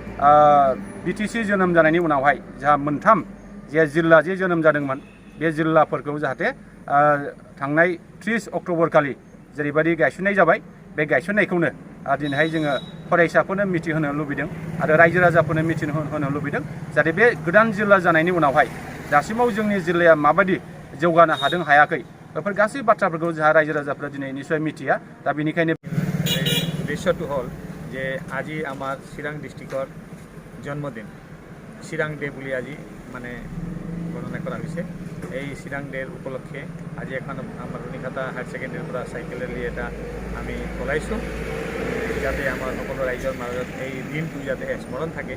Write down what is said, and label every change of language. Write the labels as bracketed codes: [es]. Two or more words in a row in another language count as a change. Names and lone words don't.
[brx] BTC जोनोम जानायनि उनावहाय जोंहा मोनथाम जे जिल्ला जे जोनोम जादोंमोन, बे जिल्लाफोरखौ जाहाथे थांनाय 30 अक्ट'बर खालि जेरैबायदि गायसननाय जाबाय, बे गायसननायखौनो दिनैहाय जोङो फरायसाफोरनो मिथिहोनो लुबैदों आरो रायजो राजाफोरनो मिथिहोनो लुबैदों जाहाथे बे गोदान जिल्ला जानायनि उनावहाय दासिमाव जोंनि जिल्लाया माबायदि जौगानो हादों हायाखै, बेफोर गासै बाथ्राफोरखौ जोंहा रायजो राजाफोरा दिनै निश्चय मिथिया। दा बेनिखायनो [as] বিষয়টো হ'ল যে আজি আমাৰ চিৰাং ডিষ্ট্ৰিক্টৰ জন্মদিন, চিৰাং ডে বুলি আজি মানে গণনা কৰা হৈছে। এই চিৰাং ডেৰ উপলক্ষে আজি এখন আমাৰ ৰুনিকাটা হায়াৰ ছেকেণ্ডেৰীৰ পৰা [en] cycle rally [as] এটা আমি চলাইছোঁ, যাতে আমাৰ সকলো ৰাইজৰ মাজত এই দিনটো যাতে স্মৰণ থাকে।